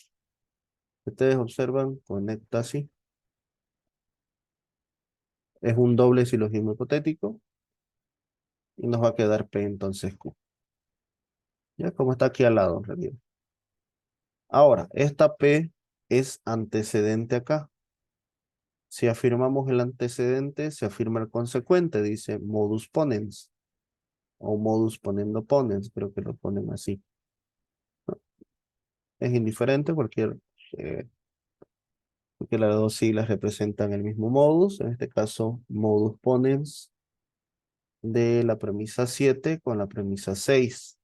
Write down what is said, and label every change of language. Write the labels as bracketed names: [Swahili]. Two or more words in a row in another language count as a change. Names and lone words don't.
[Spanish] Ustedes observan, conecta así. Es un doble silogismo hipotético y nos va a quedar P entonces Q. ¿Ya? Como está aquí al lado en realidad. Ahora, esta P es antecedente acá. Si afirmamos el antecedente, se afirma el consecuente, dice [Latin] modus ponens [Spanish] o [Latin] modus ponendo ponens, [Spanish] creo que lo ponen así. Es indiferente, eh, porque las dos siglas representan el mismo modus, en este caso [Latin] modus ponens [Spanish] de la premisa 7 con la premisa 6.